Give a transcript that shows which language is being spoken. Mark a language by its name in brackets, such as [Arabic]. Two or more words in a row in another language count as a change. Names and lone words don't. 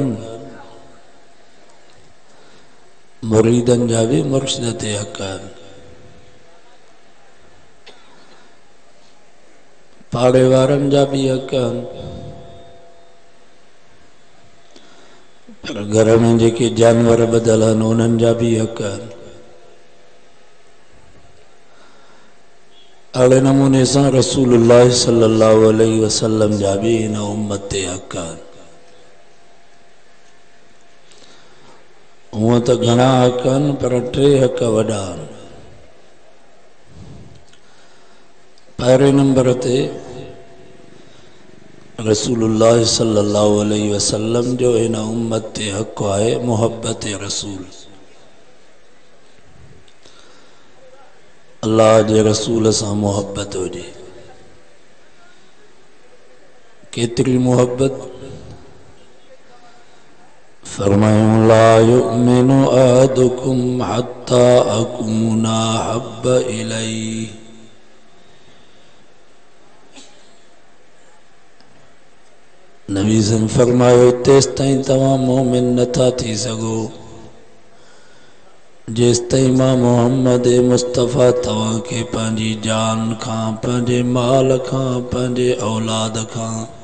[Sindhi] मुरीदन जा भी मुर्शिद ते हक़ पाड़े वारन जा भी हक़ पर घर में जेके जानवर बदल हन उन्हनि जा भी हक़ अड़े नमूने से रसूलुल्लाह [Arabic] صلى الله عليه وسلم [Sindhi] जा भी इन उम्मत ते हक़ हूँ तो घना हक़ पर टे हक़ वॾा पहिरें नंबर ते रसूलुल्लाह [Arabic] صلى الله عليه وسلم [Sindhi] जो इन उम्मत ते हक़ है मोहब्बत रसूल अल्लाह जे रसूल से मोहब्बत हुजे केतरी मोहब्बत फरमायूं [Arabic] لا يؤمن أحدكم حتى أكون أحب إليه [Sindhi] नबी सन फरमायो तेस ताईं तवां मोमिन नथा थी सगो जेस ताईं मां मोहम्मद मुस्तफ़ा तवां के पंहिंजी जान खां पंहिंजे माल खां पंहिंजे औलाद खां